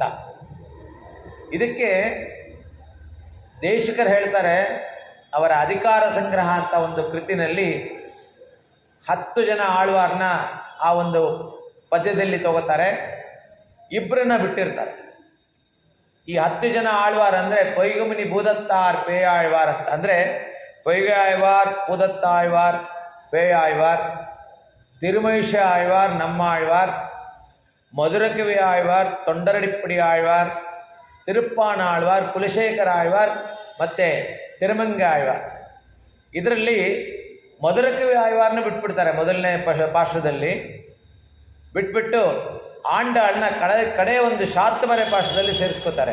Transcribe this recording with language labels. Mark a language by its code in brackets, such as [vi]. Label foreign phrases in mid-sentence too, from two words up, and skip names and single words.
[kn] ಇದಕ್ಕೆ ದೇಶಿಕರು ಹೇಳ್ತಾರೆ, ಅವರ ಅಧಿಕಾರ ಸಂಗ್ರಹ ಅಂತ ಒಂದು ಕೃತಿನಲ್ಲಿ 10 ಜನ ಆಳ್ವಾರನ್ನ ಆ ಒಂದು ಪದ್ಯದಲ್ಲಿ ತಗೋತಾರೆ. ಇಬ್ಬರನ್ನ ಬಿಟ್ಟಿರ್ತಾರೆ. ಈ 10 ಜನ ಆಳ್ವಾರ್ ಅಂದರೆ ಪೊಯ್ಗುಮನಿ ಭೂದತ್ತಾರ್ ಪೇಯಾಳ್ವಾರ್ ಅಂತ. ಅಂದರೆ பொய்கை ஆழ்வார், பூதத்தாழ்வார், பேயாழ்வார், திருமழிச ஆழ்வார், நம்மாழ்வார், மதுரகவி ஆழ்வார், ತೊಂಡರಡಿಪ್ಪಡಿ ಆಳ್ವಾರ್, ತಿರುಪ್ಪಾನ ಆಳ್ವಾರ್, ಕುಲಶೇಖರ ಆಳ್ವಾರ್ ಮತ್ತು ತಿರುಮಂಗ ಆಳ್ವಾರ್. ಇದರಲ್ಲಿ ಮಧುರಕವಿ ಆಳ್ವಾರ್ನ ಬಿಟ್ಬಿಡ್ತಾರೆ ಮೊದಲನೇ ಪಾಶದಲ್ಲಿ. ಬಿಟ್ಬಿಟ್ಟು ಆಂಡಾಳನ್ನ ಕಡೆ ಒಂದು ಶಾತಮರೆ ಪಾಶದಲ್ಲಿ ಸೇರಿಸ್ಕೋತಾರೆ.